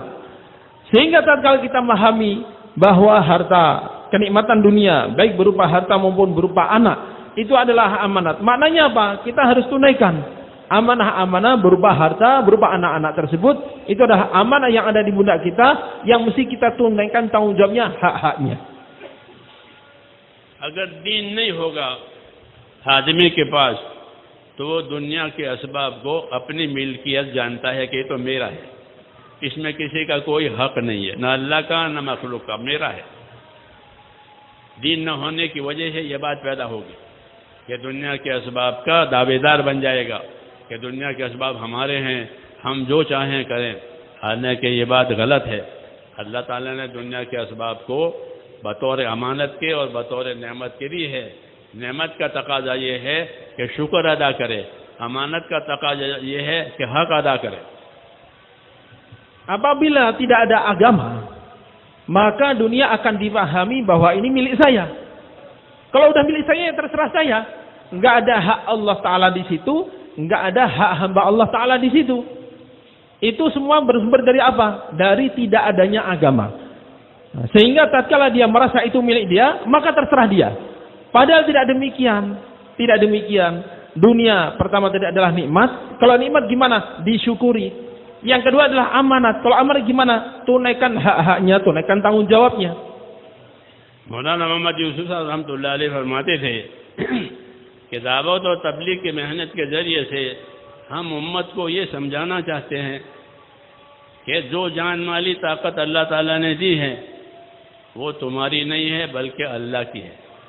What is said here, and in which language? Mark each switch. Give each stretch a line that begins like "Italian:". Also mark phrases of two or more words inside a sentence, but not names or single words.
Indonesian: Sehingga tatkala kita memahami bahwa harta, kenikmatan dunia, baik berupa harta maupun berupa anak, itu adalah amanat. Maknanya apa? Kita harus tunaikan amanah-amanah berupa harta, berupa anak-anak tersebut. Itu adalah amanah yang ada di pundak kita, yang mesti kita tunaikan tanggung jawabnya, hak-haknya.
Hindi: अगर दीन नहीं होगा आदमी के पास, तो वो दुनिया के असबाब को अपनी मिल्कियत जानता है कि ये तो मेरा है, इसमें किसी का कोई हक नहीं है, ना अल्लाह का ना मखलूक का, मेरा है। दीन न होने की वजह से ये बात पैदा होगी कि दुनिया के असबाब का दावेदार बन जाएगा कि दुनिया के असबाब हमारे हैं, हम जो चाहें करें। हालांकि ये बात गलत है। अल्लाह ताला ने दुनिया के असबाब को बतौर अमानत के और बतौर नेमत के दी है। नेमत का तकाजा ये है कि शुक्र अदा करे, अमानत का तकाजा ये है कि हक अदा करे।
Indonesian: Apabila tidak ada agama, maka dunia akan dipahami bahwa ini milik saya. Kalau udah milik saya, ya terserah saya. Enggak ada hak Allah Ta'ala di situ, enggak ada hak hamba Allah Ta'ala di situ. Itu semua bersumber dari apa? Dari tidak adanya agama. Sehingga tatkala dia merasa itu milik dia, maka terserah dia. Padahal tidak demikian. Tidak demikian. Dunia pertama tidak adalah nikmat. Kalau nikmat gimana? Disyukuri. Yang kedua adalah amanat. Kalau amanat gimana? Tunaikan hak-haknya, tunaikan tanggung jawabnya.
Hindi: मौलाना मोहम्मद यूसुफ साहब
Arabic: رحمة الله عليه
Hindi: फरमाते थे कि दावत और तबलीग की मेहनत के ज़रिए से हम उम्मत को ये समझाना चाहते हैं कि जो जान माली ताकत अल्लाह ताला ने दी है वो तुम्हारी नहीं है बल्कि अल्लाह की है।